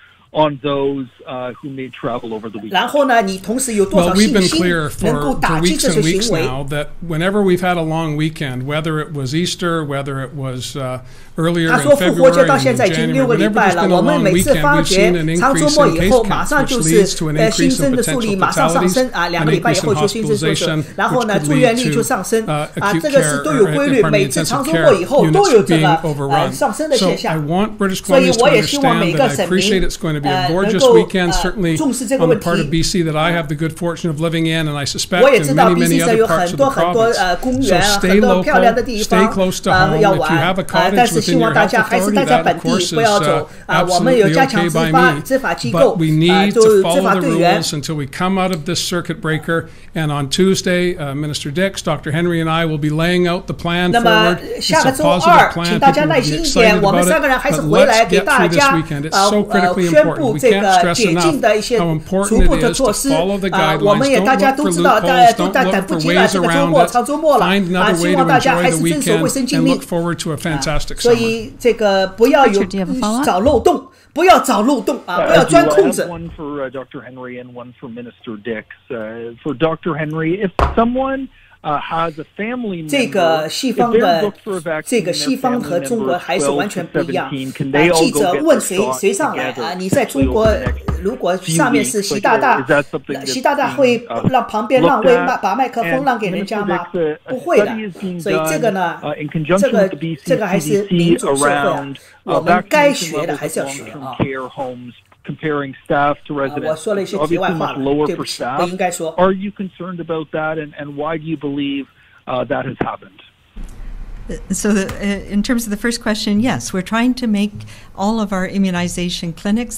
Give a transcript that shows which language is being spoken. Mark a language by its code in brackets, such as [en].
[en] on those who may travel over the weekend. [zh] 然后呢你同时有多少信心能够打击这些行为 [en] that whenever we've had a long weekend whether it was Easter whether it was earlier in [zh] 他说复活节到现在已 [en] February [zh] 经6个礼拜了我们每次发觉长周末以后马上就是新增的数例马上上升2个礼拜以后就新增数字然后呢住院率就上升这个是都有规律每次长周末以后都有这个上升的现象所以我也希望每个省民 [en] to be a gorgeous weekend, certainly on the part of BC that I have the good fortune of living in, and I suspect in many other parts of the province. So stay local, stay close to home. If you have a cottage within your health authority, that of course is absolutely okay by me. But we need to follow the rules until we come out of this circuit breaker. And on Tuesday, Minister Dix, Dr. Henry, and I will be laying out the plan forward. It's a positive plan. People will be excited about it. But let's get through this weekend. It's so critically important. We can't stress enough how important it is to follow the guidelines. Don't look for loopholes. Don't look for ways around it. Find another way to enjoy the weekend and look forward to a fantastic summer. [zh] 所以这个不要有找漏洞，不要找漏洞不要钻空子。 [en] One for Dr. Henry and one for Minister Dix. For Dr. Henry, if someone has a family member, [zh] 这个西方的这个西方和中国还是完全不一样记者问谁上来你在中国如果上面是习大大会让旁边让位把麦克风让给人家吗不会的所以这个呢这个还是民主社会我们该学的还是要学 [en] comparing staff to residents, obviously much lower for staff. Are you concerned about that, and why do you believe that has happened? So in terms of the first question, yes, we're trying to make all of our immunization clinics.